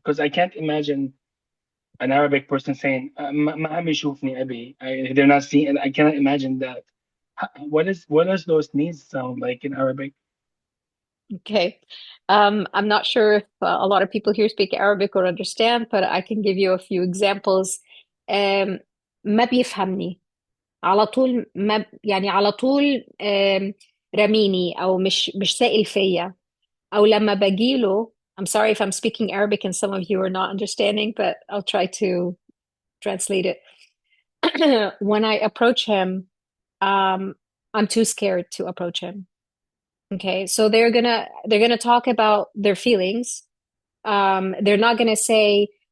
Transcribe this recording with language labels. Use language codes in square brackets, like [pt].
[en] Because I can't imagine an Arabic person saying, [ar] "ما عم يشوفني أبي." [en] They're not seeing, and I cannot imagine that. What does those needs sound like in Arabic? Okay. I'm not sure if a lot of people here speak Arabic or understand, but I can give you a few examples. [ar] ما بيفهمني على طول، ما يعني على طول رميني أو مش سائل فيا، أو لما بجيله. [en] I'm sorry if I'm speaking Arabic and some of you are not understanding, but I'll try to translate it. When I approach him, I'm too scared to approach him. Okay, so they're gonna talk about their feelings. They're not gonna say,